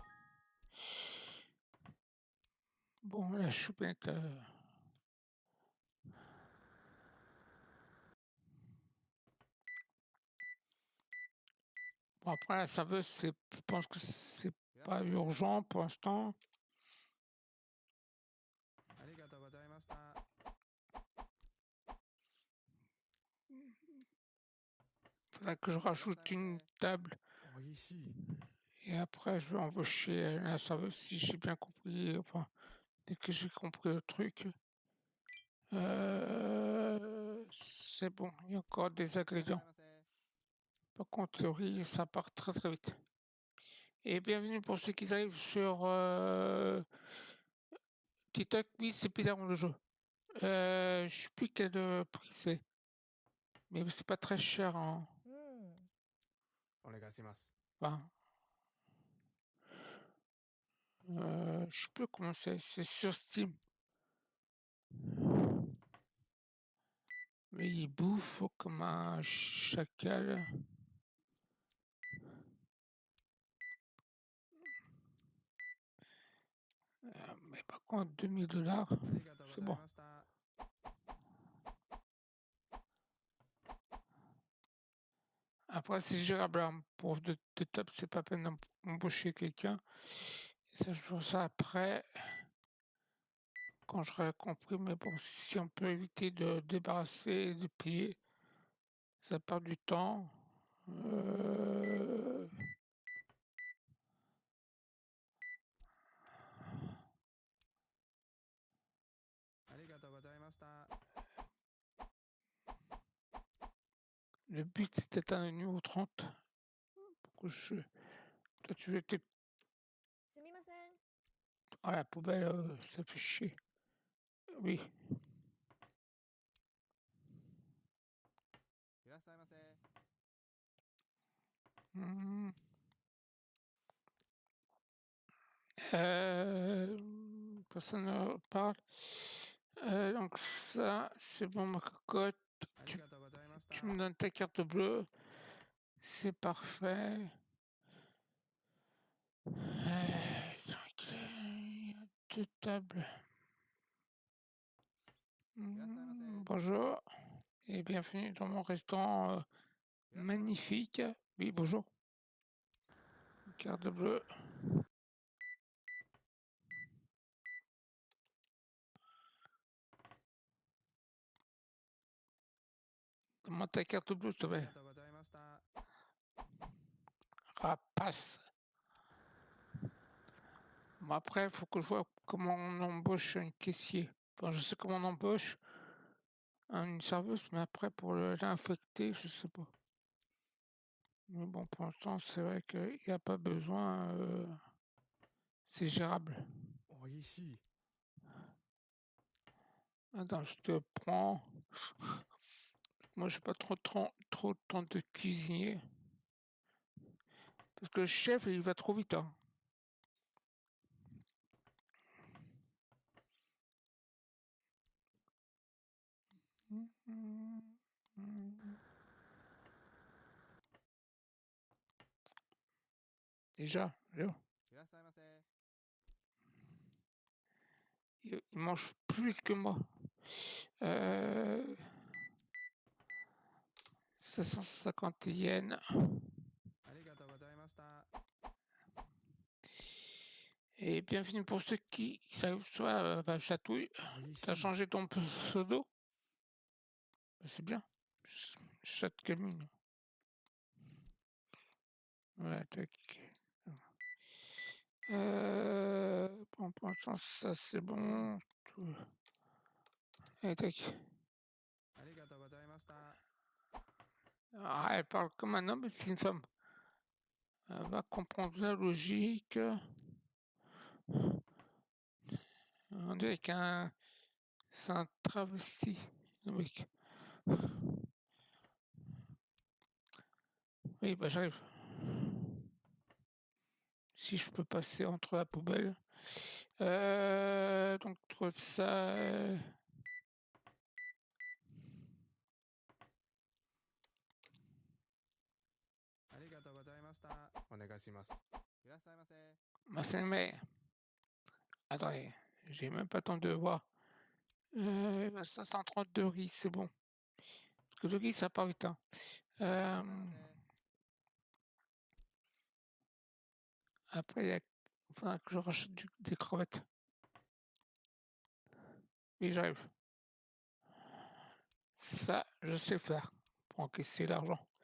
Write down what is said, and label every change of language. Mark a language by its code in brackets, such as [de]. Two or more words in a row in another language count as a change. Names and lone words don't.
[fr] Bon, la choupette. Bon, après, la serveuse, je pense que c'est pas urgent pour l'instant. [ja] ありがとうございました。 [fr] Faudra que je rajoute une table [ja] おいしい。 [fr] et après je vais embaucher la serveuse si j'ai bien compris. Enfin, dès que j'ai compris le truc. C'est bon, il y a encore des ingrédients. Par contre, le riz, ça part très très vite. Et bienvenue pour ceux qui arrivent sur TikTok. Oui, c'est bizarre le jeu. Je sais plus quel prix c'est. Mais c'est pas très cher. Hein. [ja] お願いします。 [fr] Enfin, je sais plus comment c'est. C'est sur Steam. Mais il bouffe comme un chacal. Mais par contre, 2000$, [ja] ありがとうご [fr] c'est [ja] ざい [fr] bon. [ja] ました。 [fr] Après, c'est gérable. Hein. Pour deux tables, c'est pas peine d'embaucher quelqu'un. Et ça, je vois ça après. Quand j'aurai compris, mais bon, si on peut éviter de débarrasser et de payer, ça perd du temps. [ja] ありがとうございました。 [fr] Le but, c'est d'atteindre le niveau 30. Pour que Toi, tu veux tes... [ja] すみません。 [fr] Ah, la poubelle, ça fait chier. Oui. [ja] いらっしゃいませ。 [fr] Hmm. Personne ne parle. Donc ça, c'est bon, ma cocotte. [ja] ありがとうございました。 [fr] Tu me donnes ta carte bleue. C'est parfait. Donc, il y a 2 tables. Bonjour et bienvenue dans mon restaurant magnifique. Oui, bonjour. Carte bleue. Comment ta carte bleue, s'il te [ja] あり [fr] plaît? [ja] がとうございました。 [fr] Rapace. Bon, après, il faut que je vois comment on embauche un caissier. Enfin, je sais comment on embauche une serveuse, mais après, pour l'infecter, je sais pas. Mais bon, pour l'instant, c'est vrai qu'il n'y a pas besoin. C'est gérable. [ja] おいしい。 [fr] Attends, je te prends. Moi, j'ai pas trop de temps de cuisiner. Parce que le chef, il va trop vite. Hein. Déjà, là, [ja] いらっしゃいませ。 [fr] il mange plus vite que moi. 550 yens. [ja] ありがとうございました。 [fr] Et bienvenue pour ceux qui savent soit chatouille. [ja] おいし [fr] T'as [ja] い。 [fr] changé ton pseudo? C'est bien. Chat Camille. Ouais, tac. Bon, pour l'instant, ça c'est bon. Allez, tac. [ja] ありがとうございました。 [fr] Ah, elle parle comme un homme, c'est une femme. Elle va comprendre la logique. On dirait qu'un... C'est un travesti, le mec. Oui, bah j'arrive. Si je peux passer entre la poubelle. Donc, entre ça... [ja] ありがとうございました。お願いします。いらっしゃいませ。 [fr] Ma mais... Attendez, j'ai même pas le temps de voir. 532 riz, c'est bon. Parce que le riz, ça part vite. Hein. [ja] いらっしゃいませ。 [fr] Après, il faudra que je rachète des crevettes. Oui, j'arrive. Ça, je sais faire pour encaisser l'argent.